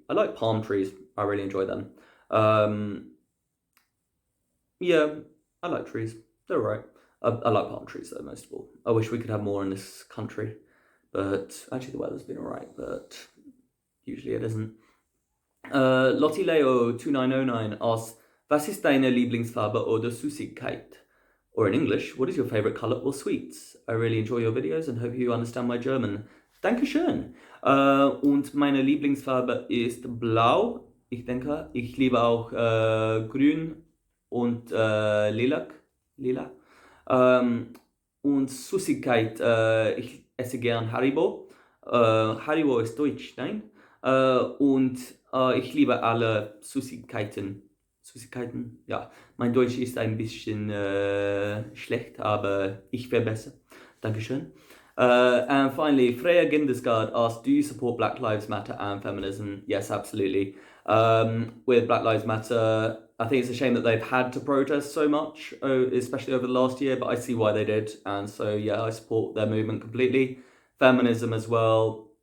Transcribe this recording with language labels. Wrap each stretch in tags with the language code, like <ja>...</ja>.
<en>I like palm trees. I really enjoy them. Yeah, I like trees. They're alright. I like palm trees, though, most of all. I wish we could have more in this country. But actually, the weather's been alright, but usually it isn't.</en> <de>Lottie Leo 2909</de> <en>asks,</en> <de>was ist deine Lieblingsfarbe oder Süßigkeit?</de> <en>Or in English, what is your favourite colour or sweets? I really enjoy your videos and hope you understand my German.</en> <de>Dankeschön. Und meine Lieblingsfarbe ist blau. Ich denke, ich liebe auch grün und lila. Und Süßigkeit, ich esse gern Haribo. Haribo ist deutsch, nein? Und ich liebe alle Süßigkeiten. Süßigkeiten, ja. Mein Deutsch ist ein bisschen schlecht, aber ich wäre besser. Dankeschön.</de> <en>And finally, Freya Gindesgard asks, do you support Black Lives Matter and feminism? Yes, absolutely. with Black Lives Matter. I think it's a shame that they've had to protest so much, especially over the last year, but I see why they did. And so, yeah, I support their movement completely. Feminism as well.</en>